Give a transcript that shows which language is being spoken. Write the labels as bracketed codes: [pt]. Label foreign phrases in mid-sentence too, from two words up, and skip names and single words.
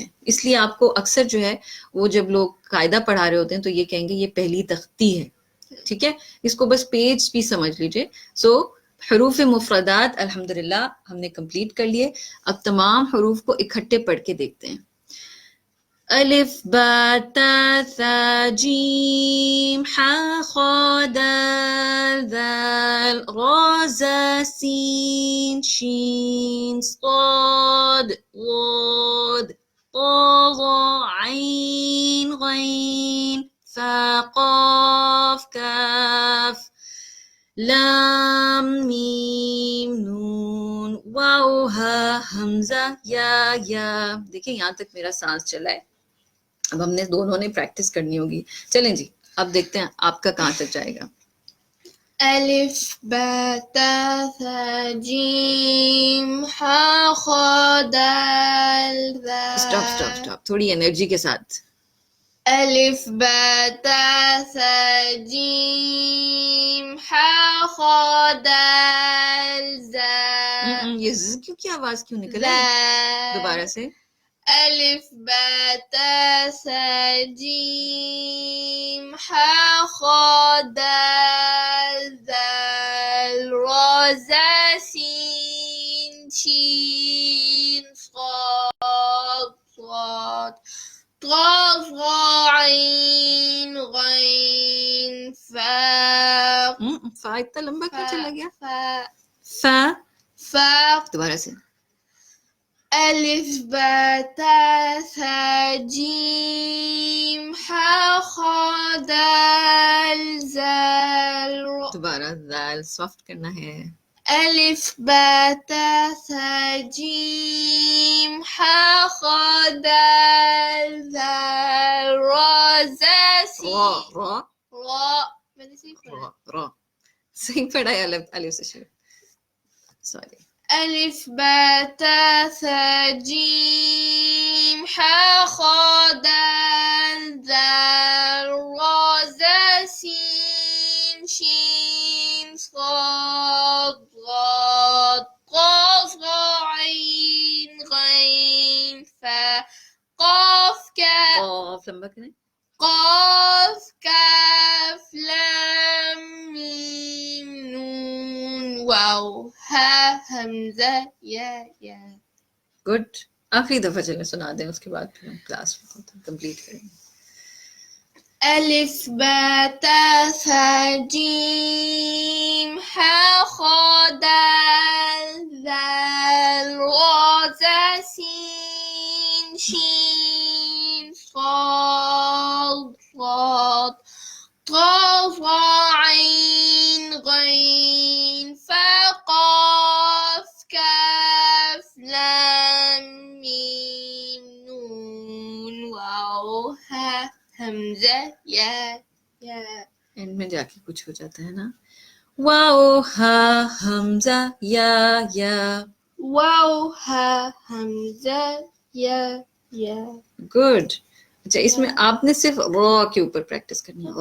[ur] اس لیے آپ کو اکثر جو ہے وہ جب لوگ قاعدہ پڑھا رہے ہوتے ہیں تو یہ کہیں گے یہ پہلی تختی ہے, ٹھیک ہے. اس کو بس پیج بھی سمجھ لیجئے. سو حروف مفردات الحمدللہ ہم نے کمپلیٹ کر لیے. اب تمام حروف کو اکٹھے پڑھ کے دیکھتے ہیں. [ar] الف با تا ثا جیم حا خا دال ذال را زا سین شین صاد ضاد طا ظا عین غین فا قاف کاف لام میم نون واو ہا حمزہ یا یا. [ur] دیکھیں یہاں تک میرا سانس چلا ہے. اب ہم نے دونوں نے پریکٹس کرنی ہوگی. چلیں جی اب دیکھتے ہیں آپ کا کہاں تک جائے گا. [ar] ألف با تا ثا جيم حا خا دال [en] stop stop [ar] ذال. [ur] اسٹاپ, تھوڑی انرجی کے ساتھ. [ar] ألف با تا ثا جيم حا خا دال ذال. [ur] یہ کیوں کی آواز کیوں نکل رہی ہے؟ دوبارہ سے. [ar] ألف با تا ثا جيم حا خا دال ذال را زا سين شين صاد صاد طا ظا عين غين فا [ur] فا اتنا لمبا کیوں چلا گیا؟ [ar] فا فا. فا. [ur] دوبارہ سے. [ar] ألف با تا ثا جيم حا خا دال ذال. [ur] دوبارہ ذال سافٹ کرنا ہے. [ar] ألف با تا ثا جيم حا خا دال ذال را زا سين را را را. [ur] میں نے صحیح پڑھا. را را صحیح پڑھا ہے. الف سے شروع. سوری. [ar] ألف با تا ثا جيم حا خا دال ذال را زا سين شين صاد ضاد طا ظا عين غين فا قاف كاف [ur] قاف لمبا کریں. [ar] قاف كاف لام ميم نون واو ها همزة يا يا. [ur] گڈ. آخری دفعہ چلیں سنا دیں, اس کے بعد پھر ہم کلاس کمپلیٹ کریں گے. [ar] ألف با تا ثا جيم حا خا دال ذال را زا سين شين صاد صاد طا ظا عين غين فا قاف كاف لام ميم نون واو ها حمزہ یا یا. [ur] اینڈ میں جا کے کچھ ہو جاتا ہے نا. [ar] واو ہا حمزہ یا یا. واو ہا حمزہ یا یا. [ur] گڈ. اچھا اس میں آپ نے صرف را کے اوپر پریکٹس کرنی ہے.